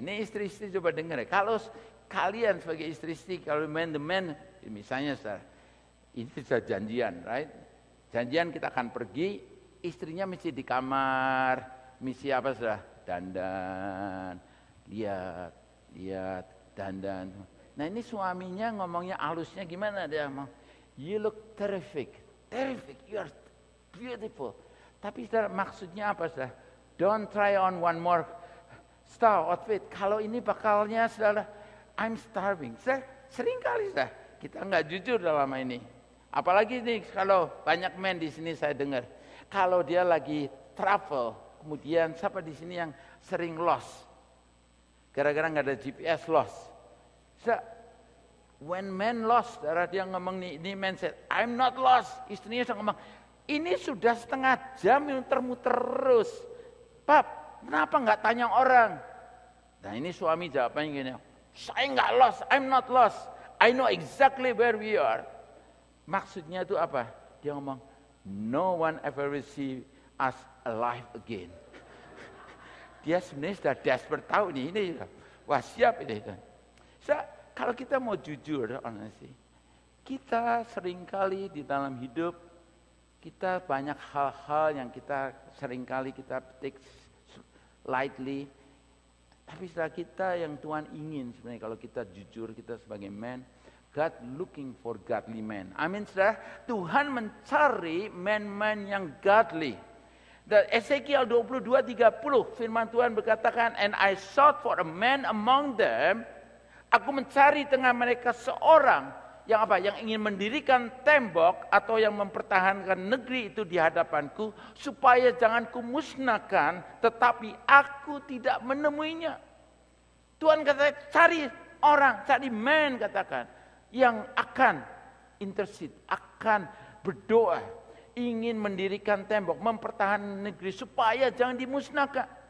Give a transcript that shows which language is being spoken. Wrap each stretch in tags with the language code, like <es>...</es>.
<id>Ini istri-istri coba dengar ya. Kalau kalian sebagai istri-istri, kalau the man, misalnya saudara, ini sudah janjian, right? Janjian kita akan pergi, istrinya mesti di kamar, mesti apa saudara? Dandan, lihat, dandan. Nah ini suaminya ngomongnya halusnya gimana? Dia ngomong,</id> <en>you look terrific, you are beautiful.</en> <id>Tapi saudara, maksudnya apa saudara?</id> <en>Don't try on one more style outfit.</en> <id>Kalau ini bakalnya saudara,</id> <en>I'm starving.</en> <id>Sering kali saudara, kita nggak jujur dalam ini. Apalagi nih kalau banyak men di sini saya dengar, kalau dia lagi travel, kemudian siapa di sini yang sering lost?</id> <en>Gara-gara nggak ada GPS lost. When men lost,</en> <id>saudara, dia ngomong ini</id> <en>men said, I'm not lost.</en> <id>Istrinya sudah ngomong, ini sudah setengah jam muter-muter terus. Pap, kenapa nggak tanya orang? Nah ini suami jawabannya gini, saya nggak lost,</id> <en>I'm not lost. I know exactly where we are.</en> <id>Maksudnya itu apa? Dia ngomong,</id> <en>no one ever will see us alive again.</en> <id>dia sebenarnya sudah desperate tahu nih, ini wah siap ini. Kalau kita mau jujur, honestly, kita seringkali di dalam hidup, kita banyak hal-hal yang kita seringkali kita</id> <en>take lightly.</en> <id>Tapi setelah kita yang Tuhan ingin sebenarnya kalau kita jujur, kita sebagai man,</id> <en>God looking for godly men.</en> <id>Amin, saudara. Tuhan mencari man-man yang godly. Dan Ezekiel 22:30 firman Tuhan berkatakan,</id> <en>and I sought for a man among them.</en> <id>Aku mencari tengah mereka seorang yang apa? Yang ingin mendirikan tembok atau yang mempertahankan negeri itu di hadapanku supaya jangan kumusnahkan, tetapi aku tidak menemuinya. Tuhan kata cari orang, cari man katakan yang akan intercede, akan berdoa, ingin mendirikan tembok, mempertahankan negeri supaya jangan dimusnahkan.</id>